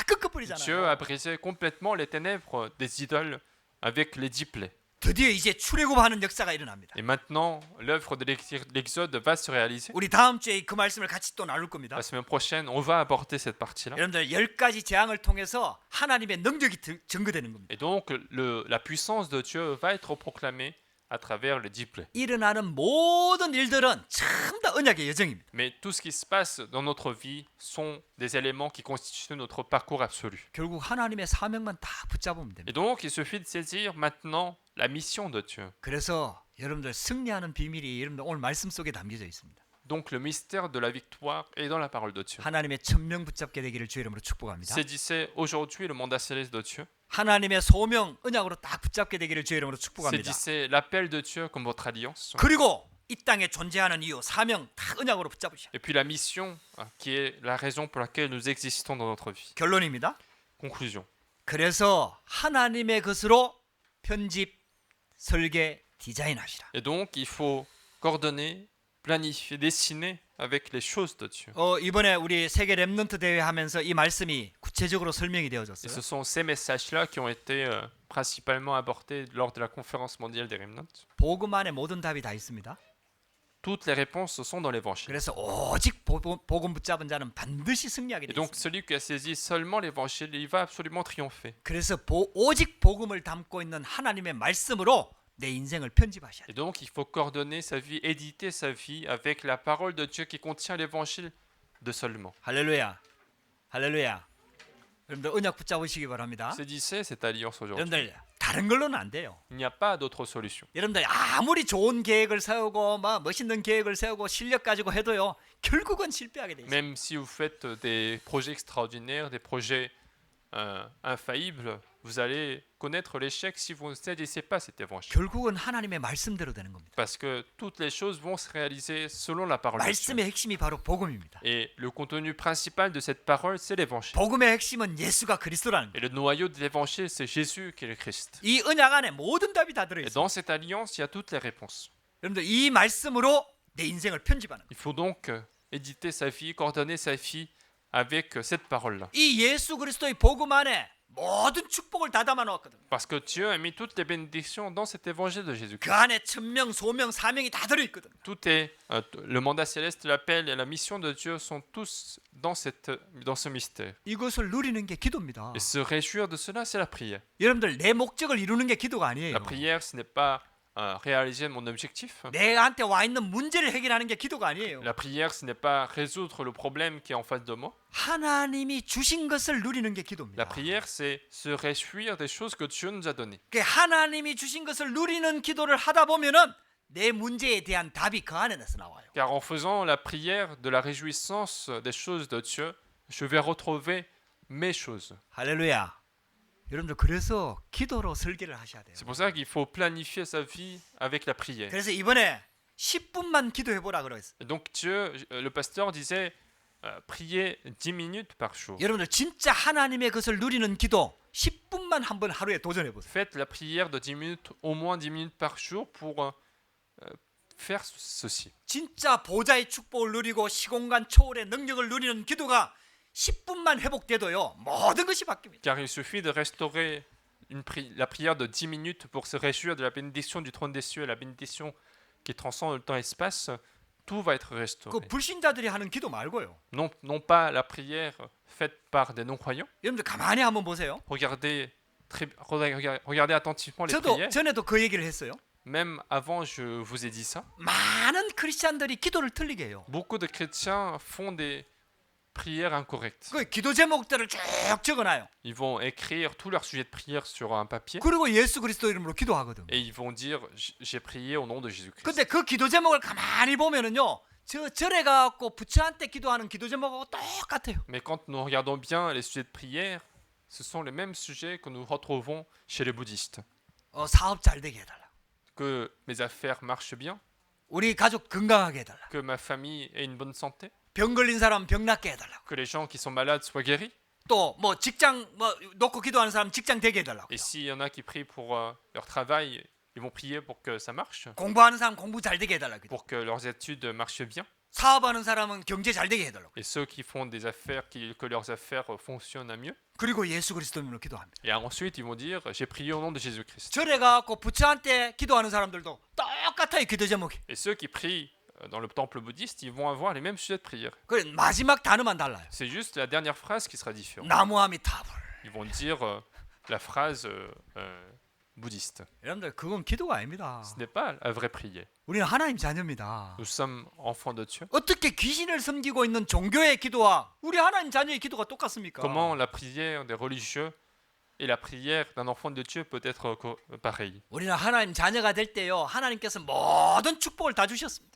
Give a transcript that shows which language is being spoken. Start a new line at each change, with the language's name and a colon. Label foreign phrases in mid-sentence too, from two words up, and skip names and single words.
French: Dieu
Korean: 꺾어버리잖아요.
French: a brisé complètement les ténèbres des idoles avec les 10 plaies.
Korean: 드디어 이제 출애굽하는 역사가 일어납니다.
French: Et maintenant, l'œuvre de l'Exode va se réaliser.
Korean: 우리 다음 주에 그 말씀을 같이 또 나눌 겁니다.
French: La semaine prochaine, on va aborder cette partie-là.
Korean: 여러분들 10가지 재앙을 통해서 하나님의 능력이 증거되는 겁니다.
French: Et donc, la puissance de Dieu va être proclamée à travers les 10 plaies.
Korean: 일어나는 모든 일들은 전부 다 언약의 여정입니다.
French: Mais tout ce qui se passe dans notre vie sont des éléments qui constituent notre parcours absolu.
Korean: 결국 하나님의 사명만 다 붙잡으면 됩니다.
French: Et donc, il suffit de saisir maintenant la mission de Dieu.
Korean: 그래서 여러분들 승리하는 비밀이 여러분들 오늘 말씀 속에 담겨져 있습니다.
French: Donc, le mystère de la victoire est dans la parole de Dieu.
Korean: 하나님의 천명 붙잡게 되기를 주의 이름으로 축복합니다.
French: Saisissez aujourd'hui le mandat céleste de Dieu.
Korean: 하나님의 소명 언약으로 딱 붙잡게 되기를 주의 이름으로 축복합니다.
French: Saisissez l'appel de Dieu comme votre alliance.
Korean: 그리고 이 땅에 존재하는 이유 사명 다 언약으로 붙잡으셔.
French: Et puis la mission, qui est la raison pour laquelle nous existons dans notre vie.
Korean: 결론입니다.
French: Conclusion.
Korean: 그래서 하나님의 것으로 편집, 설계, 디자인하시라.
French: Et donc, il faut coordonner, planifier, dessiner avec les choses de Dieu.
Korean: 이번에 우리 세계 렘넌트 대회 하면서 이 말씀이 구체적으로 설명이
French: Et
Korean: 되어졌어요.
French: ce sont ces messages-là qui ont été principalement abordés lors de la conférence mondiale des Remnants.
Korean: 복음 안에 모든 답이 다 있습니다.
French: Toutes les réponses sont dans l'évangile.
Korean: 그래서 오직 복음 붙잡은 자는 반드시 승리하게
French: Et
Korean: 돼
French: donc,
Korean: 있습니다.
French: celui qui a saisi seulement l'évangile, il va absolument triompher.
Korean: 그래서 오직 복음을 담고 있는 하나님의 말씀으로 내 인생을 편집하셔야 돼요.
French: Et donc, il faut coordonner sa vie, éditer sa vie avec la parole de Dieu qui contient l'évangile de seulement.
Korean: 할렐루야. 할렐루야. 여러분들 언약 붙잡으시기 바랍니다.
French: Saisissez cette alliance aujourd'hui.
Korean: 여러분들 다른 걸로는 안 돼요.
French: Il n'y a pas d'autre solution.
Korean: 여러분들 아무리 좋은 계획을 세우고 막 멋있는 계획을 세우고 실력 가지고 해도요. 결국은 실패하게 돼 있어요.
French: Même si vous faites des projets extraordinaires, des projets infaillibles, vous allez connaître l'échec si vous ne saisissez pas cet évangile.
Korean: 결국은 하나님의 말씀대로 되는 겁니다.
French: Parce que toutes les choses vont se réaliser selon la parole de Dieu.
Korean: 말씀의 핵심이 바로 복음입니다.
French: Et le contenu principal de cette parole, c'est l'évangile.
Korean: 복음의 핵심은 예수가 그리스도라는
French: Et
Korean: 거예요.
French: le noyau de l'évangile, c'est Jésus qui est le Christ.
Korean: 이 언약 안에 모든 답이 다 들어
French: Et
Korean: 있어요.
French: dans cette alliance, il y a toutes les réponses.
Korean: 여러분들 이 말씀으로 내 인생을 편집하는 거예요.
French: Il faut donc éditer sa vie, coordonner sa vie avec cette parole-là.
Korean: 이 예수 그리스도의 복음 안에 모든 축복을 다 담아 놓았거든요.
French: Parce que Dieu a mis toutes les bénédictions dans cet évangile de
Korean: 그
French: Jésus-Christ.
Korean: 안에 천명, 소명, 사명이 다 들어 있거든요.
French: Tout est, le mandat céleste, l'appel et la mission de Dieu sont tous dans ce mystère.
Korean: 이것을 누리는 게 기도입니다.
French: Et se réjouir de cela, c'est la prière.
Korean: 여러분들 내 목적을 이루는 게 기도가 아니에요.
French: La prière, ce n'est pas réaliser mon objectif.
Korean: 내한테 와 있는 문제를 해결하는 게 기도가 아니에요.
French: La prière, ce n'est pas résoudre le problème qui est en face de moi.
Korean: 하나님이 주신 것을 누리는 게
French: La
Korean: 기도입니다.
French: prière, c'est se réjouir des choses que Dieu nous a données.
Korean: 그 하나님이 주신 것을 누리는 기도를 하다 보면은 내 문제에 대한 답이 그 안에서 나와요.
French: Car en faisant la prière de la réjouissance des choses de Dieu, je vais retrouver mes choses.
Korean: 할렐루야. 여러분들 그래서 기도로 설계를 하셔야 돼요.
French: C'est pour ça qu'il faut planifier sa vie avec la prière.
Korean: 그래서 이번에 10분만 기도해 보라 그랬어요.
French: Et donc Dieu, le pasteur disait, priez 10 minutes par jour.
Korean: 여러분들 진짜 하나님의 것을 누리는 기도 10분만 한번 하루에 도전해 보세요.
French: Faites la prière de 10 minutes, au moins 10 minutes par jour pour faire ceci.
Korean: 진짜 보좌의 축복을 누리고 시공간 초월의 능력을 누리는 기도가 10분만 회복돼도요. 모든 것이 바뀝니다.
French: Car il suffit de restaurer la prière de 10 minutes pour se réjouir de la bénédiction du trône des cieux et la bénédiction qui transcende le temps et l'espace. Tout va être
Korean: 그
French: restauré.
Korean: 불신자들이 하는 기도 말고요.
French: Non pas la prière faite par des non-croyants.
Korean: 여러분들 가만히 한번 보세요.
French: Regardez attentivement les
Korean: 저도
French: prières.
Korean: 전에도 그 얘기를 했어요.
French: Même avant, je vous ai dit ça.
Korean: 많은 크리스찬들이 기도를 틀리게 해요.
French: Beaucoup de chrétiens font des prières incorrectes.
Korean: 그 기도 제목들을 쭉 적어놔요.
French: Ils vont écrire tous leurs sujets de prière sur un papier
Korean: 그리고 예수 그리스도 이름으로 기도하거든.
French: et ils vont dire j'ai prié au nom de Jésus-Christ.
Korean: 근데 그 기도 제목을 가만히 보면은요. 저 절에 가갖고 부처한테 기도하는 기도 제목하고 똑같아요.
French: Mais quand nous regardons bien les sujets de prière, ce sont les mêmes sujets que nous retrouvons chez les bouddhistes.
Korean: 사업 잘 되게 해달라.
French: Que mes affaires marchent bien,
Korean: 우리 가족 건강하게 해달라.
French: que ma famille ait une bonne santé,
Korean: 병 걸린 사람 병 낫게 해달라.
French: que les gens qui sont malades soient guéris.
Korean: 또 뭐 직장 뭐 놓고 기도하는 사람 직장 되게 해달라고.
French: Et s'il y en a qui prient pour leur travail, ils vont prier pour que ça marche,
Korean: 공부하는 사람 공부 잘 되게 해달라고.
French: pour que leurs études marchent bien.
Korean: 사업하는 사람은 경제 잘 되게 해달라고.
French: Et ceux qui font des affaires, que leurs affaires fonctionnent à mieux.
Korean: 그리고 예수 그리스도 이름으로 기도합니다.
French: Et ensuite, ils vont dire j'ai prié au nom de Jésus-Christ.
Korean: 절에 가갖고 부처한테 기도하는 사람들도 똑같아요 기도 제목이.
French: Et ceux qui prient dans le temple bouddhiste, ils vont avoir les mêmes sujets de prière.
Korean: 그 마지막 단어만 달라요.
French: C'est juste la dernière phrase qui sera différente.
Korean: 나무아미타불.
French: Ils vont dire la phrase bouddhiste.
Korean: 여러분들 그건 기도가 아닙니다.
French: Ce n'est pas la vraie prière.
Korean: 우리는 하나님 자녀입니다.
French: Nous sommes enfants de Dieu.
Korean: 어떻게 귀신을 섬기고 있는 종교의 기도와 우리 하나님 자녀의 기도가 똑같습니까?
French: Comment la prière des religieux et la prière d'un enfant de Dieu peut être pareille?
Korean: 우리는 하나님 자녀가 될 때요. 하나님께서 모든 축복을 다 주셨습니다.